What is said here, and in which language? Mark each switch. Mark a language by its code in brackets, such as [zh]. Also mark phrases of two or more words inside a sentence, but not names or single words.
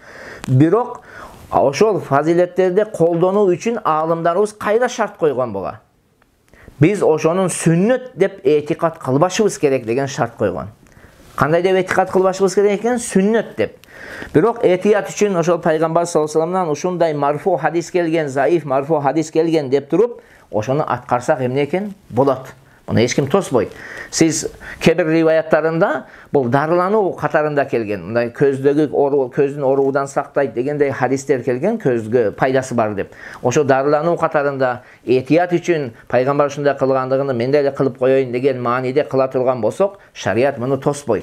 [ky] Бирок ошол фазилеттерде колдонуу үчүн алымдарыбыз кайда шарт койгон буга? Биз ошонун сүннөт деп этикад кылбашыбыз керек деген шарт койгон. Кандай деп этикад кылбашыбыз керек экен? Сүннөт деп. Бирок этият үчүн ошол пайгамбар [ar] صلى الله عليه وسلم [ky] ушундай марфу hadis келген, заиф марфу hadis келген деп туруп, ошону аткарсак эмне экен? Болот. Муну эч ким тоспойт. Сиз кебир риваяттарында бул дарылануу катарында келген. Мындай көздөгү көздүн оруудан сактайт дегендей hadisдер келген, көзгө пайдасы бар деп. Ошо дарылануу катарында этият үчүн пайгамбар ушундай кылгандыгын мен деле кылып коеюн деген мааниде кыла турган болсок, шарият муну тоспойт.